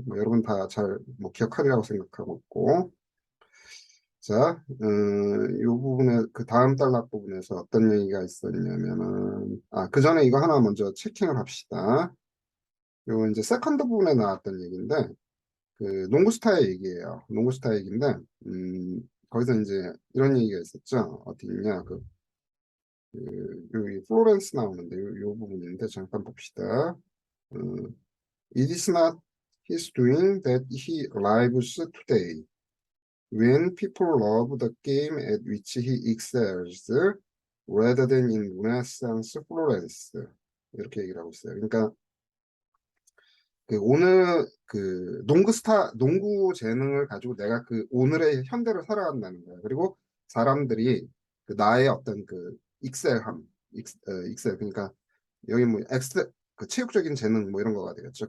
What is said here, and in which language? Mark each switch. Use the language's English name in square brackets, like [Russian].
[Korean] 뭐 여러분 다 잘 뭐 기억하리라고 생각하고 있고, 자, 이 부분에 그 다음 단락 부분에서 어떤 얘기가 있었냐면은 그 전에 이거 하나 먼저 체킹을 합시다. 요 이제 세컨드 부분에 나왔던 얘기인데 그 농구스타의 얘기예요. 농구스타 얘기인데 거기서 이제 이런 얘기가 있었죠. 어디 있냐? 여기 플로렌스 나오는데 요 부분인데 잠깐 봅시다. [English] 음, It is not his doing that he lives today. When people love the game at which he excels, rather than in Renaissance Florence. [Korean] 이렇게 얘기를 하고 있어요. 그러니까 그 오늘 그 농구 재능을 가지고 내가 그 오늘의 현대를 살아간다는 거야. 그리고 사람들이 그 나의 어떤 그 익셀함, 익셀 그러니까 여기 뭐 그 체육적인 재능 뭐 이런 거가 되겠죠.